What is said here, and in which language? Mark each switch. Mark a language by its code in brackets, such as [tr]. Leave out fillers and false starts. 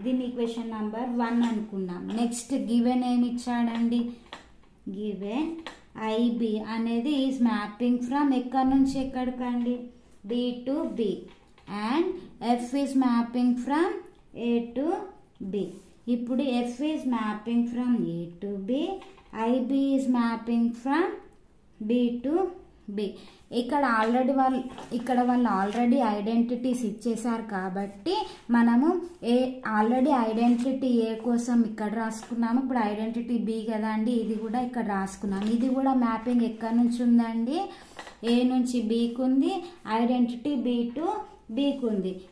[te] దీన్ని equation number 1 అనుకున్నాం. Next given ఏమి ఇచ్చాడండి, గివెన్ ఐబి అనేది [en] is mapping from [te] ఎక్కడి నుంచి ఎక్కడికండి, D to be, [en] And F is mapping from A to B. [te] ఇప్పుడు [en] F is mapping from A to B, IB is mapping from B to B. [te] ఇక్కడ వాళ్ళు already identities ఇచ్చేసారు కాబట్టి మనము already identity ఏ కోసం ఇక్కడ రాసుకున్నాము, ఇప్పుడు ఐడెంటిటీ బి కదా అండి, ఇది కూడా ఇక్కడ రాసుకున్నాము. ఇది కూడా మ్యాపింగ్ ఎక్కడి నుంచి ఉందండి, ఏ నుంచి బీకి ఉంది, ఐడెంటిటీ బి టు బీకి ఉంది.